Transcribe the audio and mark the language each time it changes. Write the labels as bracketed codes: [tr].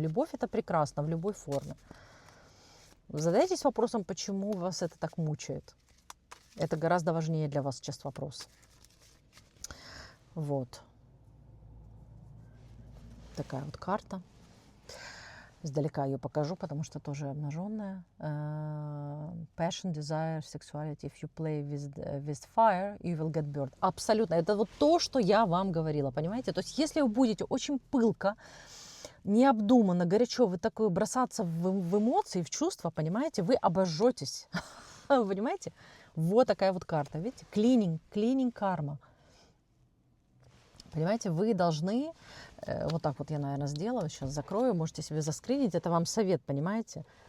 [ru] Любовь — это прекрасно в любой форме. Задайтесь вопросом, почему вас это так мучает. Это гораздо важнее для вас сейчас вопрос. Вот. Такая вот карта. Издалека ее покажу, потому что тоже обнаженная. [en] Passion, desire, sexuality. If you play with fire, you will get burned. [ru] Абсолютно. Это вот то, что я вам говорила, понимаете? То есть если вы будете очень пылко, необдуманно, горячо вы такое бросаться в эмоции, в чувства, понимаете, вы обожжетесь. Вы понимаете? Вот такая вот карта, видите? Клининг карма. Понимаете, вы должны, вот так вот я, наверное, сделаю, сейчас закрою, можете себе заскринить, это вам совет, понимаете?